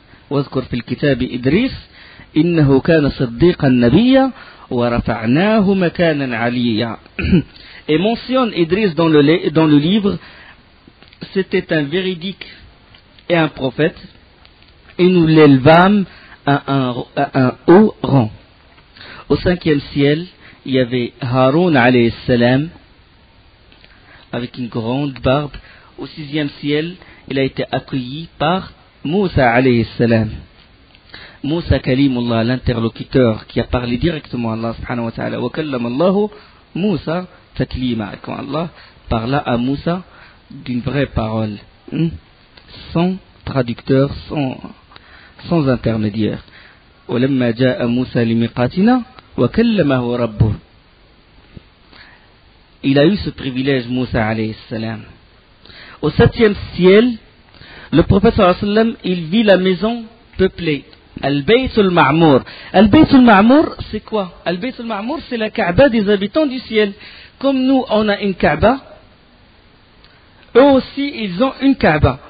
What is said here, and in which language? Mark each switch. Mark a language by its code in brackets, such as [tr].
[ar] واذكر في الكتاب إدريس إنه كان صديقا نبيا ورفعناه مكانا عليا. [fr] Et mentionne Idris dans le livre, c'était un véridique et un prophète, et nous l'élevâmes à un haut rang. Au 5e ciel, il y avait Haroun alayhi salam avec une grande barbe. Au 6e ciel, il a été accueilli par Moussa alayhi salam. Moussa Kalimullah, l'interlocuteur qui a parlé directement à Allah subhanahu wa ta'ala. [ar] Wa kallama Allahu Moussa taklima. [fr] Quand Allah parla à Moussa d'une vraie parole, sans traducteur, sans intermédiaire. [ar] ولما جاء موسى لميقاتنا وكلمه ربه. [fr] Il a eu ce privilège, Moussa alayhi salam. Au 7e ciel, le prophète sallallahu alayhi wa sallam, il vit la maison peuplée. Al-Bayt al-Ma'mour. Al-Bayt al-Ma'mour, c'est quoi? Al-Bayt al-Ma'mour, c'est la Kaaba des habitants du ciel. Comme nous, on a une Kaaba, eux aussi, ils ont une Kaaba.